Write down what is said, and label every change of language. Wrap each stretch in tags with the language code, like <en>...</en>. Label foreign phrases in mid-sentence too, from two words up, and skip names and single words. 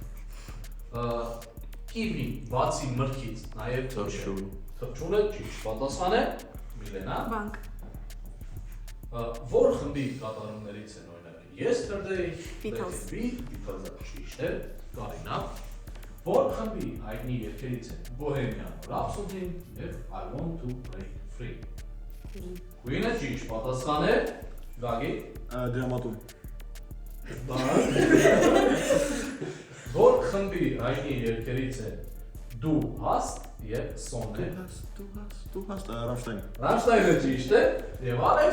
<hy>Կիվին, բացի մրգից, նաև Թռչուն։ թռչունը ճիշտ պատասխան է, Միլենա։ Բանկ։ Որ խմբի կատարումներից են օրինակ Yesterday, Beatles. Beatles-ը ճիշտ է, Կարինա։ Որ խմբի հայտնի երգերից են Bohemian Rhapsody եւ I Want to Break Free։ Queen-ը ճիշտ պատասխան է, Գագիկ։ Դրամատուրգ։ Որ խմբի հայտնի երգերից են Դու հաստ եւ Sonnet։ Դու հաստ Ռամշտայն։ Ռամշտայնը ճիշտ է եւ Ալեքս։</hy>